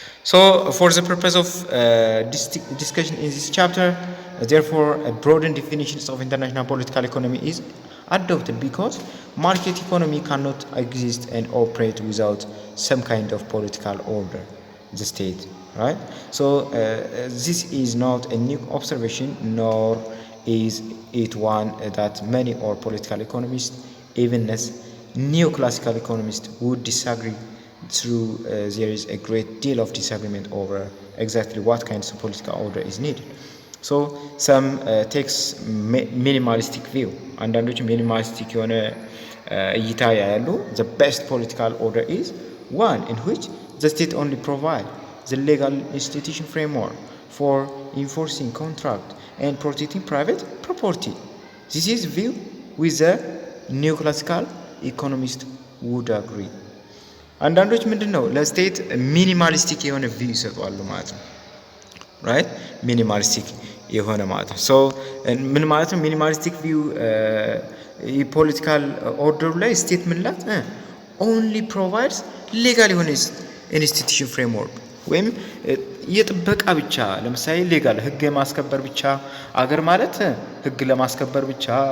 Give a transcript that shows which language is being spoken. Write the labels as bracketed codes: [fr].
[en] So for the purpose of discussion in this chapter, therefore a broadened definition of international political economy is adopted because market economy cannot exist and operate without some kind of political order, the state, right? So this is not a new observation, nor is it one that many or political economists, even as neoclassical economists, would disagree. Through there is a great deal of disagreement over exactly what kinds of political order is needed. So some takes minimalistic view. [am] አንዳንዶች ሚኒማሊስቲክ የሆነ እይታ ያያሉ። [en] The best political order is one in which the state only provide the legal institution framework for enforcing contract and protecting private property. This is view with the neoclassical economist would agree. [am] አንዳንዶች ምንድነው ለስቴት ሚኒማሊስቲክ የሆነ ቪው ይሰጣሉ ማለት ነው። ራይት ሚኒማሊስቲክ የሆነ ማለት ነው። ሶ ምን ማለት ነው ሚኒማሊስቲክ ቪው? የፖለቲካል ኦርደሩ ላይ ስቴት ምንላት ኦንሊ ፕሮቫይድስ ሌጋል የሆነ ኢንስቲትዩሽን ፍሬምወርክ ወይም የጥበቃ ብቻ፣ ለምሳሌ ሌጋል ህግ የማስከበር ብቻ። አገር ማለት ህግ ለማስከበር ብቻ፣